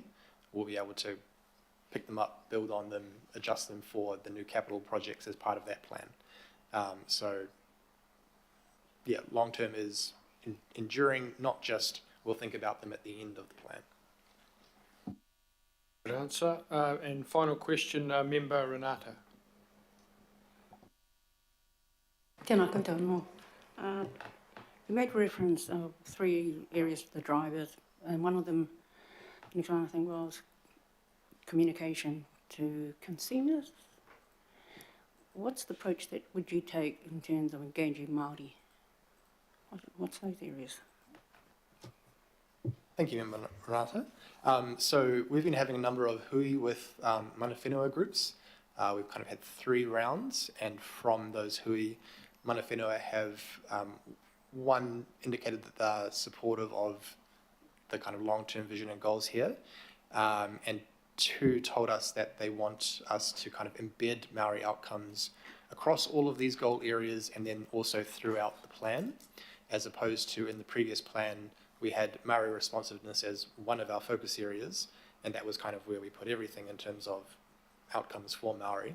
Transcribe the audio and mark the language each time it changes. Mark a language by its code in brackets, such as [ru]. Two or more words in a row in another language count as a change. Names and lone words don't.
[en] We'll be able to pick them up, build on them, adjust them for the new capital projects as part of that plan. Long term is enduring, not just we'll think about them at the end of the plan. Good answer. And final question, Member Renata. [mi] Tēnā koutou no. [en] You made reference of 3 areas for the drivers, and one of them, I'm trying to think, was communication to consumers. What's the approach that would you take in terms of engaging Māori? What's those areas? Thank you, Member Renata. So we've been having a number of hui with [mi] mana whenua [en] groups. We've kind of had 3 rounds, and from those hui, [mi] mana whenua [en] have one indicated that they're supportive of the kind of long-term vision and goals here, and 2 told us that they want us to kind of embed Māori outcomes across all of these goal areas and then also throughout the plan, as opposed to in the previous plan we had Māori responsiveness as one of our focus areas, and that was kind of where we put everything in terms of outcomes for Māori.